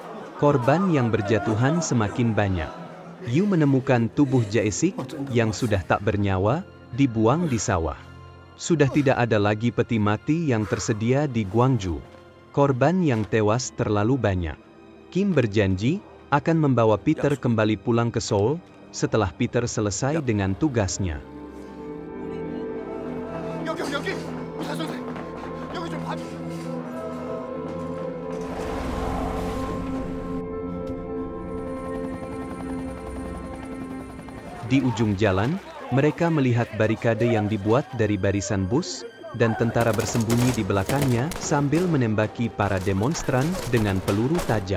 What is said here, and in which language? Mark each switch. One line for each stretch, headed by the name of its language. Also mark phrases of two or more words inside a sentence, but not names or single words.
Indonesian: Korban yang berjatuhan semakin banyak. Yu menemukan tubuh Jae-sik yang sudah tak bernyawa, dibuang di sawah. Sudah tidak ada lagi peti mati yang tersedia di Gwangju. Korban yang tewas terlalu banyak. Kim berjanji akan membawa Peter kembali pulang ke Seoul setelah Peter selesai dengan tugasnya.
Korean: 여기 의사 선생 여기 좀 봐주세요.
Indonesian: Di ujung jalan, mereka melihat barikade yang dibuat dari barisan bus, dan tentara bersembunyi di belakangnya sambil menembaki para demonstran dengan peluru tajam.